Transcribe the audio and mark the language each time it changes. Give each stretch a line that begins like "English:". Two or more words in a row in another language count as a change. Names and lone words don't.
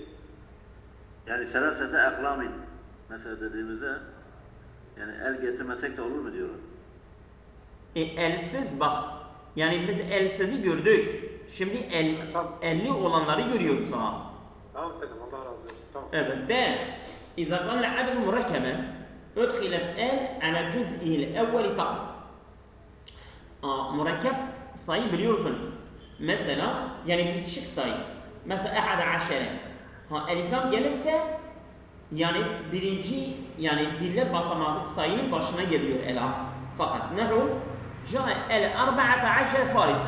Turkish: Yani
Arabic: ثلاثة أقلام
Turkish: mesela dediğimizde yani el getirmesek de olur mu diyorlar. Elsiz bak. Yani biz elsizi gördük. Şimdi elli olanları görüyoruz ha. Tamam Seydam, Allah razı olsun. Tamam. Evet. B.
Arabic: إذا كان العدد مركبا أدخلت ال على جزئه الأول فقط.
Turkish: Murakkep sayı biliyorsunuz. Mesela yani bitişik sayı. Mesela 11. Eliflam gelirse yani birinci yani birler basamaklı sayının başına geliyor ela.
Arabic: Fakat نحو جاء الـ 14 فارسا.